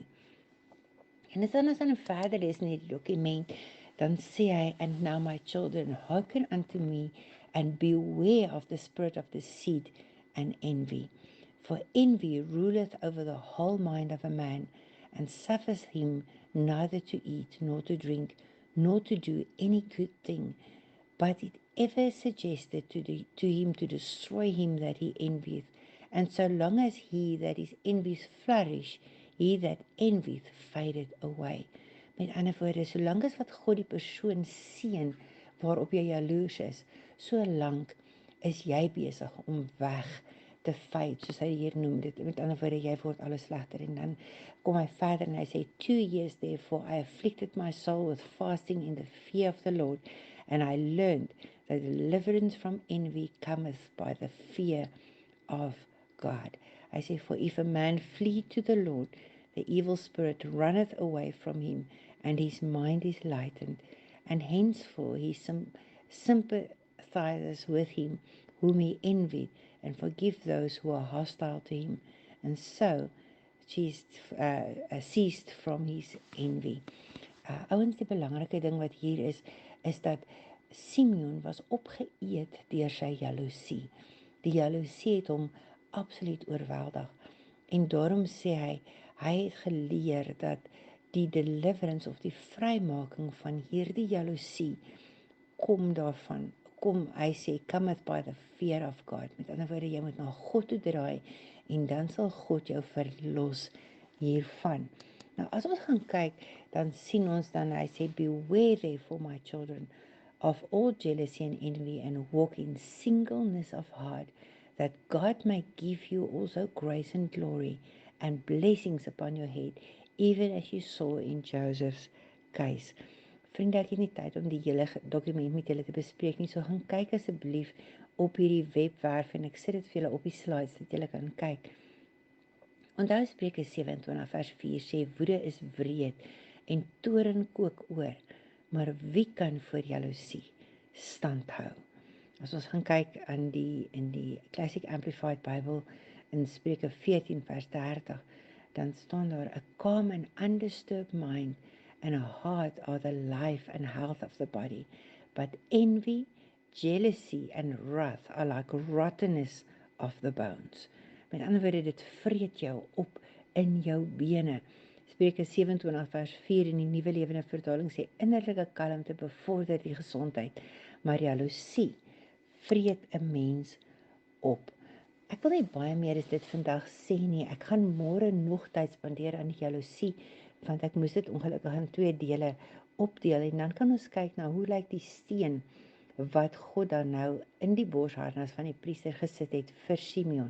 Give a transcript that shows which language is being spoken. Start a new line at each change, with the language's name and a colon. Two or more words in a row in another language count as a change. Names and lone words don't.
Afrikaans: En as ons dan verder lees in die dokument, dan sê hy,
English: and now my children, hearken unto me and beware of the spirit of the seed and envy. For envy ruleth over the whole mind of a man, and suffereth him neither to eat, nor to drink, nor to do any good thing. But it ever suggested to him to destroy him that he envieth. And so long as he that is envious flourish, he that envieth fadeth away.
Afrikaans: Met ander woorde, solank as wat God die persoon seën waarop jy jaloers is, so lank is jy besig om weg te fade, soos hy hier noem dit. Met ander woorde, jy word alles slegter. En dan kom hy verder en hy sê,
English: 2 years therefore I afflicted my soul with fasting in the fear of the Lord, and I learned that deliverance from envy cometh by the fear of God. I say, for if a man flee to the Lord, the evil spirit runneth away from him, and his mind is lightened, and henceforth he sympathizes with him whom he envied, and forgive those who are hostile to him, and so ceased from his envy.
Afrikaans: Ouens, die belangrike ding wat hier is dat Simeon was opgeëet deur sy jaloesie. Die jaloesie het hom absoluut oorweldig. En daarom sê hy het geleer dat die deliverance of die vrymaking van hierdie jaloesie kom daarvan. Hy sê,
English: cometh by the fear of God.
Afrikaans: Met ander woorde, jy moet na God toe draai en dan sal God jou verlos hiervan. Nou, as ons gaan kyk, dan sien ons dan, hy sê,
English: beware therefore my children of all jealousy and envy, and walk in singleness of heart, that God may give you also grace and glory and blessings upon your head, even as you saw in Joseph's case.
Afrikaans: Vriende, ek het nie tyd om die hele dokument met julle te bespreek nie, so gaan kyk asseblief op hierdie webwerf en ek sit dit vir julle op die slides dat julle kan kyk. Onthou Spreuke 27 vers 4 sê, woede is wreed en toorn kook oor, maar wie kan voor jaloesie stand hou? As ons gaan kyk in die Classic Amplified Bible in Spreuke 14 vers 30, dan staan daar,
English: a calm and undisturbed mind and a heart are the life and health of the body, but envy, jealousy and wrath are like rottenness of the bones.
Afrikaans: Met ander woorde, dit vreet jou op in jou bene. Spreuke 27 vers 4 in die Nuwe Lewende Vertaling sê, innerlike kalmte bevorder die gesondheid, maar jaloesie vreet 'n mens op. Ek wil nie baie meer as dit vandag sê nie. Ek gaan môre nog tyd spandeer aan die jaloesie, want ek moes dit ongelukkig in 2 dele opdeel, en dan kan ons kyk na hoe lyk die steen wat God dan nou in die borsharnas van die priester gesit het vir Simeon.